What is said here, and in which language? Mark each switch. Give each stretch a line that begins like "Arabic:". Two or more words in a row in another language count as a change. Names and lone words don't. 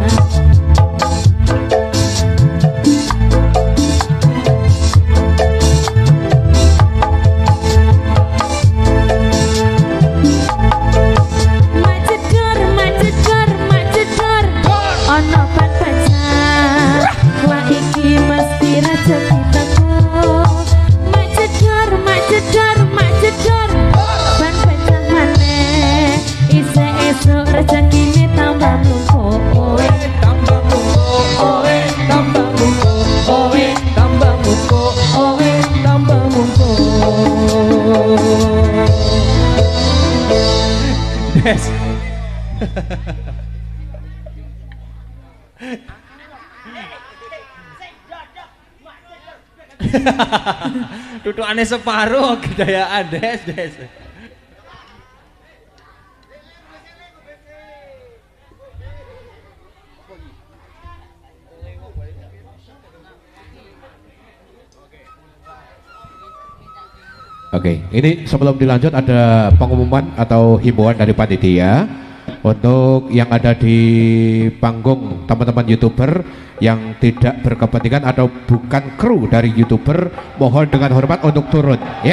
Javanese: Majedor, ono ban pecah, wah iki mesti rezeki teko. Majedor, ban pecah maneh, isih esuk rezekine tambah mlumpuk. Oe tambah mumpuk, oe tambah mumpuk, oe tambah mumpuk, oe tambah mumpuk. Des. Tutukane separuh kedayaan des.
Indonesian: Oke, ini sebelum dilanjut ada pengumuman atau himbauan dari panitia untuk yang ada di panggung teman-teman YouTuber yang tidak berkepentingan atau bukan kru dari YouTuber, mohon dengan hormat untuk turun ya.